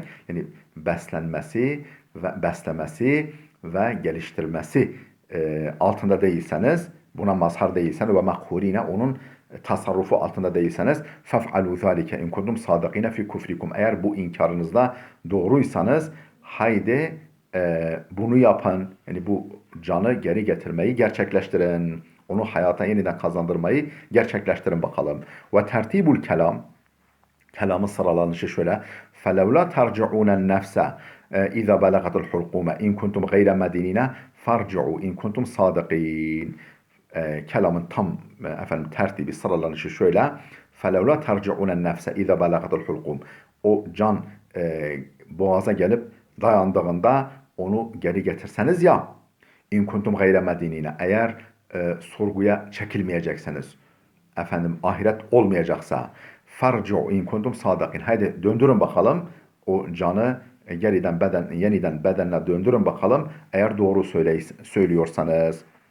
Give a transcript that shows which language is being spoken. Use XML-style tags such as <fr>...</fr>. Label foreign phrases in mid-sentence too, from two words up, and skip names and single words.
<tr>Yani beslenmesi ve beslemesi ve geliştirmesi altında değilseniz, buna mazhar değilseniz,</tr> <ar>ومقهورين,</ar> <tr>onun tasarrufu altında değilseniz,</tr> <ar>فافعلوا ذلك إن كنتم صادقين في كفركم,</ar> <tr>eğer bu inkarınızda doğruysanız, haydi bunu yapın, yani bu canı geri getirmeyi gerçekleştirin, onu hayata yeniden kazandırmayı gerçekleştirin bakalım.</tr> <ar>وترتيب الكلام,</ar> <tr>kelamın sıralanışı şöyle:</tr> <ar>فَلَوْلَا تَرْجِعُونَ النَّفْسَ اِذَا بَلَغَتِ الْحُلْقُومَ اِنْ كُنْتُمْ غَيْرَ مَدِينِينَ فَارْجِعُوا اِنْ كُنْتُمْ صَادِقِينَ.</ar> <tr>Kelamın tam efendim tertibi, sıralanışı şöyle:</tr> <ar>فَلَوْلَا تَرْجِعُونَ النَّفْسَ اِذَا بَلَغَتِ الْحُلْقُومَ.</ar> <tr>O can boğaza gelip dayandığında onu geri getirseniz ya,</tr> <ar>إن كنتم غير مدينين,</ar> <tr>eğer sorguya çekilmeyecekseniz, efendim ahiret olmayacaksa,</tr> <ar>فارجعوا إن كنتم صادقين,</ar> <tr>haydi döndürün bakalım o canı, yeniden bedenine döndürün bakalım, eğer doğru söylüyorsanız.</tr>